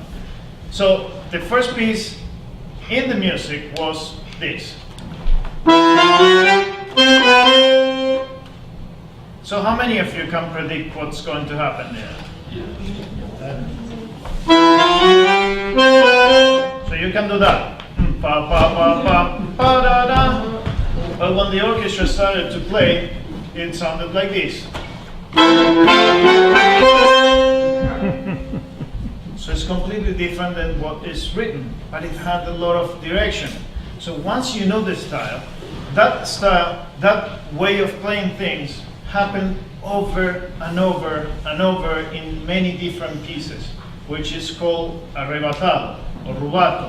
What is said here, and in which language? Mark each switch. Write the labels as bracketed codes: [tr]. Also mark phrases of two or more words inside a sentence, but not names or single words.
[en] So the first piece in the music was this. So how many of you can predict what's going to happen there? So you can do that. Pa, pa, pa, pa, pa, da, da. But when the orchestra started to play, it sounded like this. So it's completely different than what is written, but it had a lot of direction. So once you know the style, that way of playing things happened over and over and over in many different pieces, which is called arrebatado or rubato.